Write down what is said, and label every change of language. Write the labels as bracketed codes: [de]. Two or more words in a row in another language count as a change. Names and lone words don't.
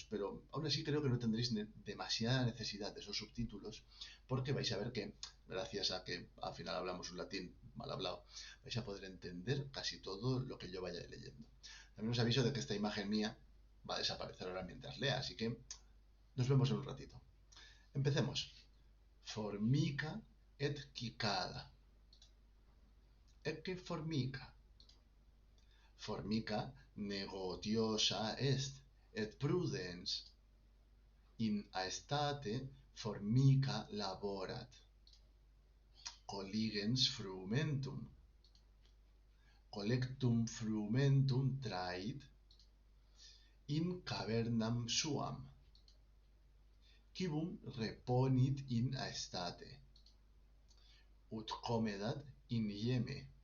[es] Pero aún así creo que no tendréis demasiada necesidad de esos subtítulos, porque vais a ver que, gracias a que al final hablamos un latín mal hablado, vais a poder entender casi todo lo que yo vaya leyendo. También os aviso de que esta imagen mía va a desaparecer ahora mientras lea, así que nos vemos en un ratito. Empecemos. [la] Formica et cicada. Ecce formica. Formica negotiosa est, et prudens in aestate formica laborat, colligens frumentum, collectum frumentum trait in cavernam suam, quibum reponit in aestate, ut comedat in ieme,